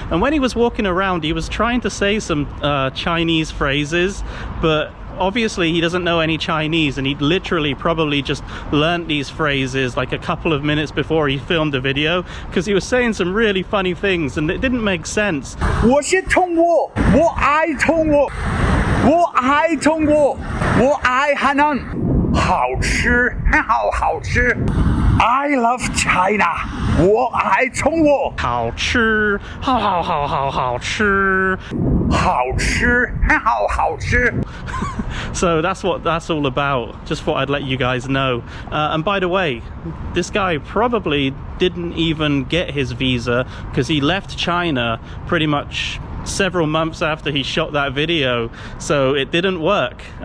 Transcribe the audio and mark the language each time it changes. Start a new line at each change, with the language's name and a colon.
English: And when he was walking around, he was trying to say some Chinese phrases, but obviously he doesn't know any Chinese, and he literally probably just learnt these phrases like a couple of minutes before he filmed the video, because he was saying some really funny things and it didn't make sense.
Chinese: 我是中国，我爱中国，我爱中国，我爱海南，好吃，好吃。
English: I love China，
Chinese: 我爱中国，好吃，好吃，好吃，好吃。
English: So that's what that's all about. Just thought I'd let you guys know. And by the way, this guy probably didn't even get his visa because he left China pretty much several months after he shot that video, so it didn't work.